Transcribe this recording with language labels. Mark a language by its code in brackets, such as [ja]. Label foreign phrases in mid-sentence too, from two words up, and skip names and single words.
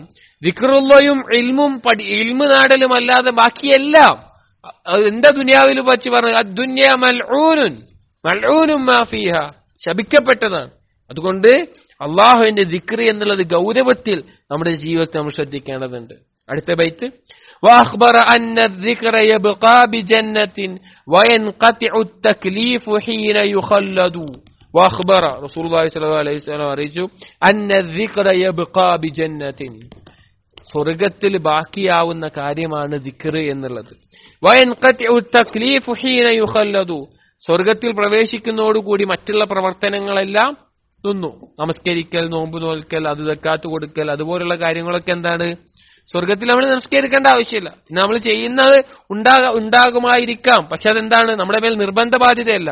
[ml] ദിക്റുള്ളയും ഇൽമും ഇൽമു നാടലും അല്ലാതെ ബാക്കിയെല്ലാം എന്റെ ദുനിയാവിൽ വച്ച് പറഞ്ഞു, [ar] الدنيا ملعونة ملعون ما فيها, [ml] ശപിക്കപ്പെട്ടതാണ്. അതുകൊണ്ട് അള്ളാഹുവിന്റെ ദിക്ർ എന്നുള്ളത് ഗൗരവത്തിൽ നമ്മുടെ ജീവിതത്തെ നമ്മൾ ശ്രദ്ധിക്കേണ്ടതുണ്ട്. അടുത്ത ബൈത്ത്, [ar] وأخبر أن الذكر يبقى بجنة وينقطع التكليف حين يخلد. وأخبر رسول الله صلى الله عليه وسلم أن الذكر يبقى بجنة, [ml] സ്വർഗത്തിൽ ബാക്കിയാവുന്ന കാര്യമാണ് ദിക്ർ എന്നുള്ളത്. [ar] وينقطع التكليف حين يخلد, [ml] സ്വർഗത്തിൽ പ്രവേശിക്കുന്നതോടുകൂടി മറ്റുള്ള പ്രവർത്തനങ്ങളെല്ലാം നിന്നു. നമസ്കരിക്കൽ, നോമ്പ് നോൽക്കൽ, അത് സക്കാത്ത് കൊടുക്കൽ, അതുപോലുള്ള കാര്യങ്ങളൊക്കെ എന്താണ്? സ്വർഗത്തിൽ നമ്മൾ നമസ്കരിക്കേണ്ട ആവശ്യമില്ല. നമ്മൾ ചെയ്യുന്നത് ഉണ്ടാകുമായിരിക്കാം, പക്ഷെ അതെന്താണ്? നമ്മുടെ മേൽ നിർബന്ധ ബാധ്യതയല്ല.